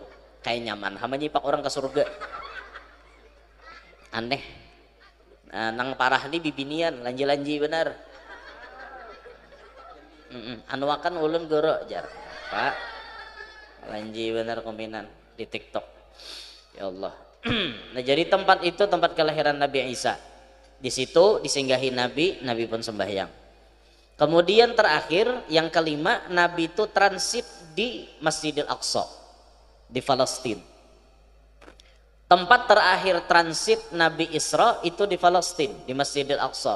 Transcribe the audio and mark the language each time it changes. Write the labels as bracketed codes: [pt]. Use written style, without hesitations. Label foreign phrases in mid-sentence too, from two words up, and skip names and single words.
[bjn] Kayak nyaman hama nyipak orang ke surga. [id] Aneh. [bjn] Nah, nang parah nih bibinian lanji benar. Anuakan ulun guru ajar. Pak. Lanji benar kominan di TikTok. [id] Ya Allah. Nah jadi tempat itu tempat kelahiran Nabi Isa. Di situ disinggahi Nabi pun sembahyang. Kemudian terakhir yang kelima, Nabi itu transit di Masjidil Aqsa di Palestina. Tempat terakhir transit Nabi Isra itu di Palestina di Masjidil Aqsa.